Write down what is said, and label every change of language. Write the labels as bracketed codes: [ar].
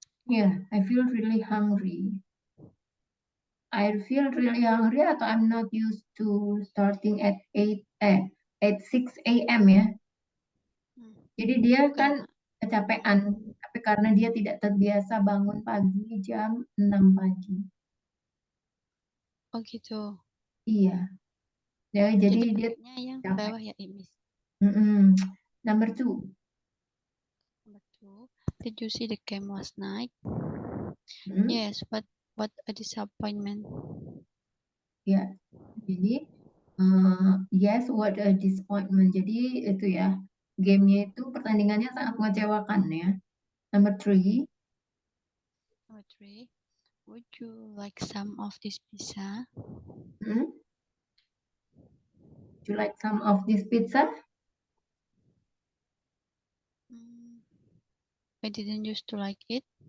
[en] Yeah, I feel really hungry. I feel really hungry atau I'm not used to starting at 6 a.m. [id] ya. Jadi dia kan Karena kecapean, tapi karena dia tidak terbiasa bangun pagi jam 6 pagi. oh gitu. Iya. Ya, jadi dia pakainya yang capek. bawah ya, Miss. [en] Number 2. Number 2, did you see the game last night? Hmm? Yes, but what a disappointment. [id] Ya. Jadi [en] yes, what a disappointment. [id] Jadi itu ya, gamenya itu pertandingannya sangat mengecewakan ya. [en] Number 3. Number 3, would you like some of this pizza? Hmm? Would you like some of this pizza? I didn't used to like it.